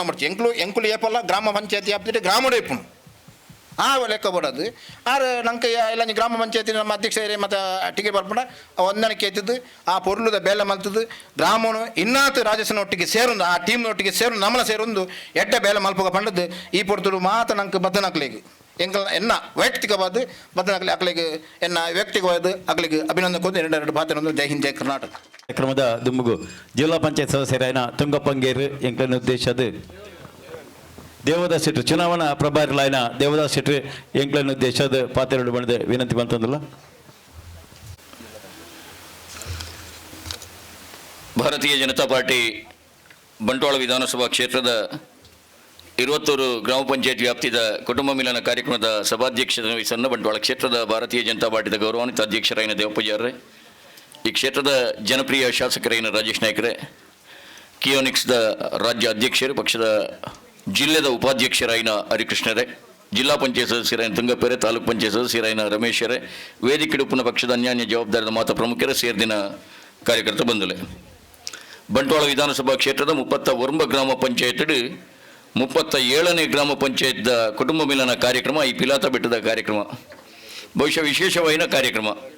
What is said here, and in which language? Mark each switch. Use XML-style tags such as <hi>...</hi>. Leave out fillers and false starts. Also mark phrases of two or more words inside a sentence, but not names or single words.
<tcy>ಮಾಡ್ಚಿ ಎಂಕುಲು ಏಪಲ್ಲ ಗ್ರಾಮ ಪಂಚಾಯತಿ ವ್ಯಾಪ್ತಿ ಗ್ರಾಮಡು ಏಪುನು ಆ ಲೆಕ್ಕ ಬೋಡೋದು ಆರು ನಂಗೆ ಎಲ್ಲ ಗ್ರಾಮ ಪಂಚಾಯತಿ ನಮ್ಮ ಅಧ್ಯಕ್ಷರೇ ಮತ್ತು ಟಿಕೆಟ್ ಬರ್ಪುಂಡ ಹೊಂದಾಣಿಕೆ ಎತ್ತಿದ್ದು ಆ ಪೊರ್ಲುದ ಬೇಲೆ ಮಲ್ತದ್ದು ಗ್ರಾಮನು ಇನ್ನಾತು ರಾಜೇಶನ ಒಟ್ಟಿಗೆ ಸೇರೊಂದು ಆ ಟೀಮ್ನೊಟ್ಟಿಗೆ ಸೇರು ನಮ್ಮಲ ಸೇರೊಂದು ಎಡ್ಡ ಬೇಲೆ ಮಲ್ಪಗ ಪಂಡದ್ದು ಈ ಪೊರ್ತುಡು ಮಾತ ನಂಗೆ ಬದ್ದನಕ್ಲಿಗೆ ಎಂಕಲ್ ಎನ್ನ ವೈಯಕ್ತಿಕವಾದ ಬದ್ದನಕ್ಲಿ ಅಕ್ಲಿಗೆ ಎನ್ನ ವ್ಯಕ್ತಿಗವಾದ ಅಕ್ಲಿಗೆ ಅಭಿನಂದನೆ ಕೊಂದು 2 ಪಾತ್ರ</tcy> <hi>जय हिंद</hi> <tcy>ಜೈ ಕರ್ನಾಟಕ ಕಾರ್ಯಕ್ರಮದ ದುಮ್ಮುಗು ಜಿಲ್ಲಾ ಪಂಚಾಯತ್ ಸದಸ್ಯರಾಯನ ತುಂಗಪ್ಪಂಗೇರು ಎಂಕನ ಉದ್ದೇಶದ ದೇವದಾಸ್ ಶೆಟ್ಟಿ ಚುನಾವಣಾ ಪ್ರಭಾರಿಲಾಯ್ನ ದೇವದಾಸ್ ಶೆಟ್ಟಿ ಎಂಕ್ಲನ್ನು ದೇಶದ ಪಾತ್ರೆಗಳು ಬಂದ ವಿನಂತಿ ಬಂತಂದಲ್ಲ. ಭಾರತೀಯ ಜನತಾ ಪಾರ್ಟಿ ಬಂಟ್ವಾಳ ವಿಧಾನಸಭಾ ಕ್ಷೇತ್ರದ 20 ಗ್ರಾಮ ಪಂಚಾಯತ್ ವ್ಯಾಪ್ತಿದ ಕುಟುಂಬ ಮಿಲನ ಕಾರ್ಯಕ್ರಮದ ಸಭಾಧ್ಯಕ್ಷತೆ ವಹಿಸನ್ನು ಬಂಟ್ವಾಳ ಕ್ಷೇತ್ರದ ಭಾರತೀಯ ಜನತಾ ಪಾರ್ಟಿದ ಗೌರವಾನ್ವಿತ ಅಧ್ಯಕ್ಷರಾಯಿನ ದೇವಪೂಜಾರ್ರೆ, ಈ ಕ್ಷೇತ್ರದ ಜನಪ್ರಿಯ ಶಾಸಕರಾಯಿನ ರಾಜೇಶ್ ನಾಯ್ಕರೇ, ಕಿಯೋನಿಕ್ಸ್ದ ರಾಜ್ಯ ಅಧ್ಯಕ್ಷರು, ಪಕ್ಷದ ಜಿಲ್ಲೆದ ಉಪಾಧ್ಯಕ್ಷರಾಯಿನ ಹರಿಕೃಷ್ಣರೇ, ಜಿಲ್ಲಾ ಪಂಚಾಯತ್ ಸದಸ್ಯರಾಯಿನ ತುಂಗಪ್ಪರೇ, ತಾಲೂಕು ಪಂಚಾಯತ್ ಸದಸ್ಯರಾಯಿನ ರಮೇಶರೇ, ವೇದಿಕೆ ಉಪ್ಪುನ ಪಕ್ಷದ ಅನ್ಯಾನ್ಯ ಜವಾಬ್ದಾರಿದ ಮಾತ ಪ್ರಮುಖರೇ, ಸೇರ್ದಿನ ಕಾರ್ಯಕರ್ತ ಬಂಧುಲೆ. ಬಂಟ್ವಾಳ ವಿಧಾನಸಭಾ ಕ್ಷೇತ್ರದ 39 ಗ್ರಾಮ ಪಂಚಾಯತ್ 37ನೇ ಗ್ರಾಮ ಪಂಚಾಯತ್ ಕುಟುಂಬ ಮಿಲನ ಕಾರ್ಯಕ್ರಮ ಈ ಪಿಲಾತ ಬೆಟ್ಟದ ಕಾರ್ಯಕ್ರಮ ಬಹುಶಃ ವಿಶೇಷವಾದ ಕಾರ್ಯಕ್ರಮ.</tcy>